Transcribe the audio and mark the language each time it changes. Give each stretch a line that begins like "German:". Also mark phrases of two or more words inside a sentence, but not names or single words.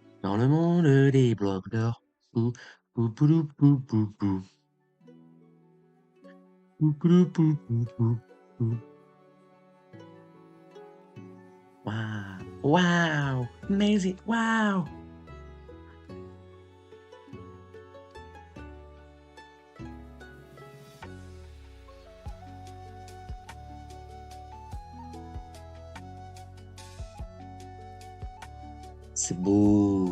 French: Dans le monde des blocs d'or. Pou, pou, poulou, pou, pou, pou. Pou, poulou, pou, pou, pou, pou. Waouh, waouh, amazing, waouh. C'est beau.